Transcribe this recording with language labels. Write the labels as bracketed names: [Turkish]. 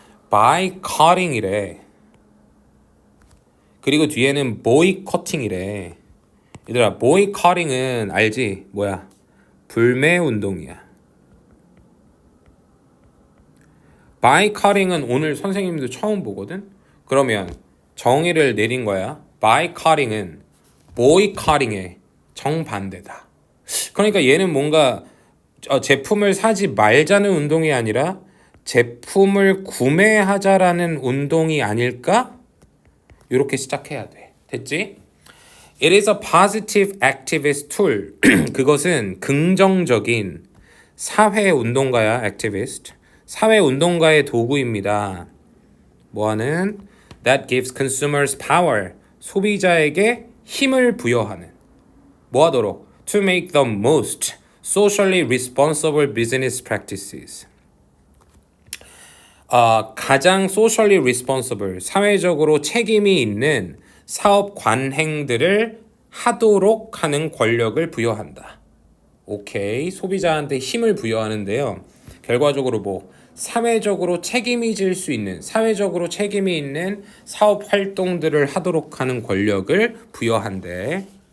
[Korean] By cutting이래. 그리고 뒤에는 boycotting이래. 얘들아, boycotting은 알지? 뭐야? 불매 운동이야. boycotting은 오늘 선생님도 처음 보거든? 그러면 정의를 내린 거야. boycotting은 boycotting의 정반대다. 그러니까 얘는 뭔가 제품을 사지 말자는 운동이 아니라 제품을 구매하자라는 운동이 아닐까? 이렇게 시작해야 돼. 됐지? [English] It is a positive activist tool. [Korean] 그것은 긍정적인 사회운동가야, activist. 사회운동가의 도구입니다. 뭐하는? [English] That gives consumers power. [Korean] 소비자에게 힘을 부여하는. 뭐하도록? [English] To make the most socially responsible business practices. [Korean] 가장 [English] socially responsible, [Korean] 사회적으로 책임이 있는 사업 관행들을 하도록 하는 권력을 부여한다. 오케이, 소비자한테 힘을 부여하는데요. 결과적으로 뭐 사회적으로 책임이 질 수 있는, 사회적으로 책임이 있는 사업 활동들을 하도록 하는 권력을 부여한대.